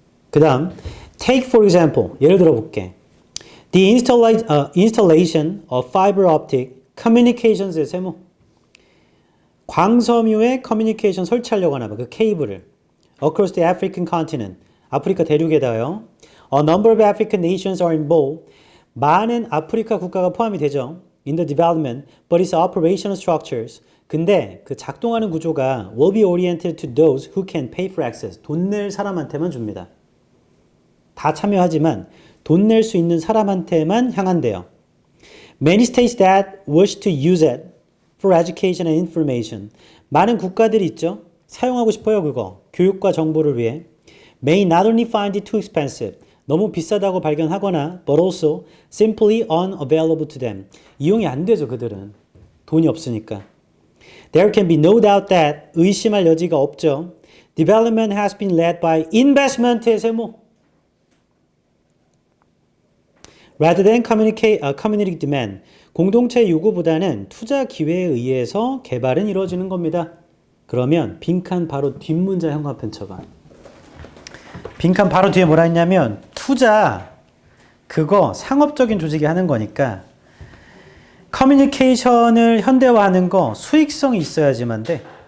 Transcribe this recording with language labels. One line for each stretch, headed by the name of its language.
Korean: 그 다음
English: take for example
Korean: 예를 들어 볼게.
English: The installation of fiber optic communications의 세모.
Korean: 광섬유에 커뮤니케이션 설치하려고 하나 봐. 그 케이블을
English: across the African continent
Korean: 아프리카 대륙에다요.
English: A number of African nations are involved.
Korean: 많은 아프리카 국가가 포함이 되죠.
English: In the development, but its operational structures.
Korean: 근데 그 작동하는 구조가
English: will be oriented to those who can pay for access.
Korean: 돈 낼 사람한테만 줍니다. 다 참여하지만 돈 낼 수 있는 사람한테만 향한대요.
English: Many states that wish to use it for education and information.
Korean: 많은 국가들이 있죠. 사용하고 싶어요, 그거. 교육과 정보를 위해.
English: May not only find it too expensive.
Korean: 너무 비싸다고 발견하거나
English: but also simply unavailable to them.
Korean: 이용이 안 되죠, 그들은. 돈이 없으니까.
English: There can be no doubt that
Korean: 의심할 여지가 없죠.
English: Development has been led by investment의 세모. Rather than community demand.
Korean: 공동체 요구보다는 투자 기회에 의해서 개발은 이루어지는 겁니다. 그러면 빈칸 바로 뒷문자 형광펜 쳐봐. 빈칸 바로 뒤에 뭐라 했냐면 투자 그거 상업적인 조직이 하는 거니까 커뮤니케이션을 현대화하는 거 수익성이 있어야지만 돼.